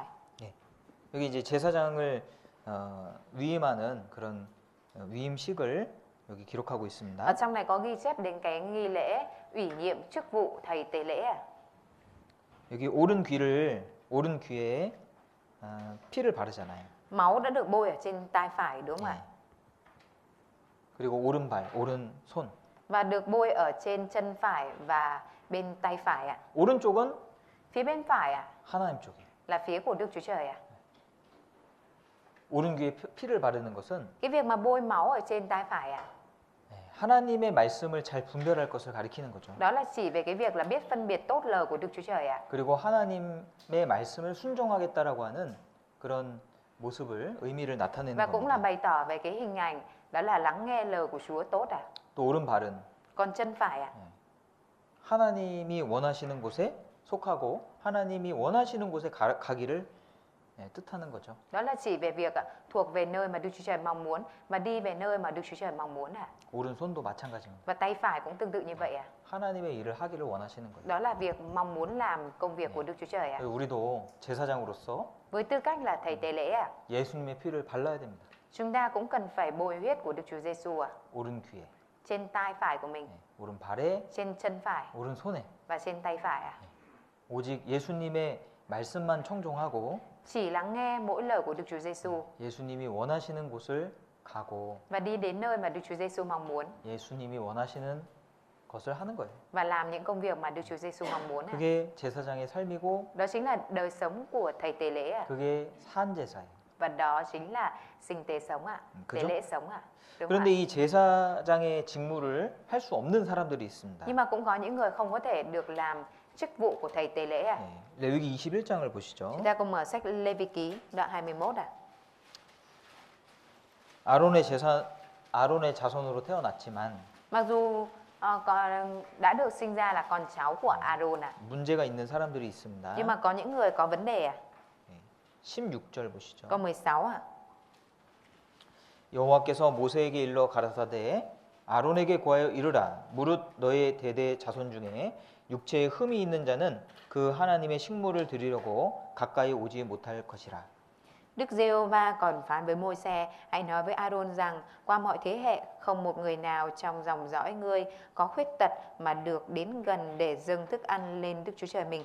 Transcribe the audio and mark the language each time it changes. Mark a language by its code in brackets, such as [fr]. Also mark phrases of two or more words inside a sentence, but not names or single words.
[ko] 예. 여기 이제 제사장을 위임하는 그런 위임식을 여기 기록하고 [vi] Ở [ko] 있습니다. [vi] trong này có ghi chép đến cái nghi lễ ủy nhiệm chức vụ thầy tế lễ à? [ko] 여기 오른 귀에 피를 바르잖아요. [vi] Máu đã được bôi ở trên tay phải, đúng không [ko] 예. [vi] ạ? [ko] 그리고 오른발, 오른손. [vi] Và được bôi ở trên chân phải và bên tay phải ạ. [ko] 오른쪽은 [vi] Phía bên phải ạ, [ko] 하나님 쪽이에요. [vi] là phía của Đức Chúa Trời ạ. [ko] 오른 귀에 피를 바르는 것은 [vi] Cái việc mà bôi máu ở trên tay phải ạ, [ko] 하나님의 말씀을 잘 분별할 것을 가리키는 거죠. [vi] đó là chỉ về cái việc là biết phân biệt tốt lời của Đức Chúa Trời ạ. [ko] 그리고 하나님의 말씀을 순종하겠다라고 하는 그런 모습을 의미를 나타내는 [vi] Và cũng là [ko] 겁니다. [vi] bày tỏ về cái hình ảnh đó là lắng nghe lời của Chúa tốt ạ. [ko] 또 오른발은 [vi] Còn chân phải ạ, [ko] 하나님이 원하시는 곳에 속하고 하나님이 원하시는 곳에 가기를 뜻하는 거죠. [vi] đó là chỉ về việc thuộc về nơi mà Đức Chúa Trời mong muốn và đi về nơi mà Đức Chúa Trời mong muốn ạ. [ko] 오른손도 마찬가지입니다. [vi] Và tay phải cũng tương tự như vậy ạ. [ko] 하나님의 일을 하기를 원하시는 거예요. [vi] Đó là việc mong muốn làm công việc của Đức Chúa Trời ạ. [ko] 우리도 제사장으로서 [vi] Với tư cách là thầy tế lễ ạ, [ko] 예수님의 피를 발라야 됩니다. [vi] chúng ta cũng cần phải bôi huyết của Đức Chúa Giêsu ạ, [ko] 오른 귀에, [vi] trên tay phải của mình, [ko] 오른발에, [vi] trên chân phải [ko] 오른손에 [vi] và trên tay phải ạ. [ko] 오직 예수님의 말씀만 청종하고 [vi] Chỉ lắng nghe mỗi lời của Đức Chúa Giêsu [ko] 예수님이 원하시는 곳을 가고 [vi] và đi đến nơi mà Đức Chúa Giêsu mong muốn [ko] 예수님이 원하시는 것을 하는 거예요. [vi] và làm những công việc mà Đức Chúa Giêsu mong muốn ạ. [ko] 그게 제사장의 삶이고 [vi] Đó chính là đời sống của thầy tế lễ ạ. [ko] 그게 산제사예요. [vi] Và đó chính là sinh tế sống ạ, tế [ko] 그죠? [vi] lễ sống ạ. Đúng không [ko] 그런데 [vi] ạ? [ko] 이 제사장의 직무를 할 수 없는 사람들이 있습니다. [vi] Nhưng mà cũng có những người không có thể được làm chức vụ của thầy tế lễ ạ. [ko] 네, 레위기 21장을 보시죠. [vi] Chúng ta cùng mở sách Lê Vi Ký đoạn 21 ạ. [ko] 아론의 자손으로 태어났지만 [vi] Mặc dù còn đã được sinh ra là con cháu của Aaron ạ, [ko] 문제가 있는 사람들이 있습니다. [vi] nhưng mà có những người có vấn đề ạ. [ko] 16절 보시죠. [vi] Câu 16 ạ. [ko] 여호와께서 모세에게 일러 가라사대 아론에게 고하여 이르라 무릇 너의 대대 자손 중에 육체에 흠이 있는 자는 그 하나님의 식물을 드리려고 가까이 오지 못할 것이라. [vi] Đức Giê-hô-va còn phán với Môi-se, hãy nói với Aaron rằng qua mọi thế hệ không một người nào trong dòng dõi ngươi có khuyết tật mà được đến gần để dâng thức ăn lên Đức Chúa Trời mình.